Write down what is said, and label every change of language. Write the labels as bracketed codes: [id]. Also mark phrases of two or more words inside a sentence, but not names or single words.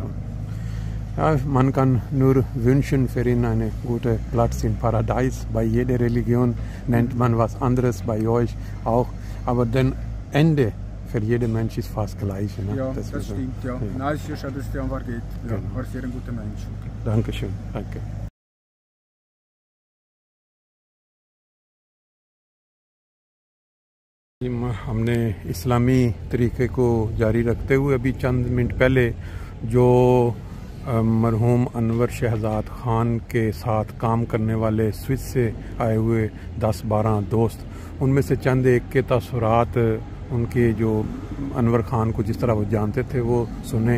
[de] Ja, man kann nur wünschen für ihn einen guten Platz im Paradies. Bei jeder Religion nennt man was anderes, bei euch auch. Aber das Ende für jeden Mensch ist fast gleich. Ne? Ja, das ist, stimmt, ja. ja. Nein, es ist ja schade, dass der Anwar geht. Ja, Genau. war sehr ein guter Mensch. Dankeschön. Danke. [ur] ہم نے اسلامی طریقے کو جاری رکھتے ہوئے ابھی چند منٹ پہلے جو مرحوم انور شہزاد خان کے ساتھ کام کرنے والے سوئس سے آئے ہوئے 10-12 دوست، ان میں سے چند ایک کے تصورات ان کے جو انور خان کو جس طرح وہ جانتے تھے وہ سنے.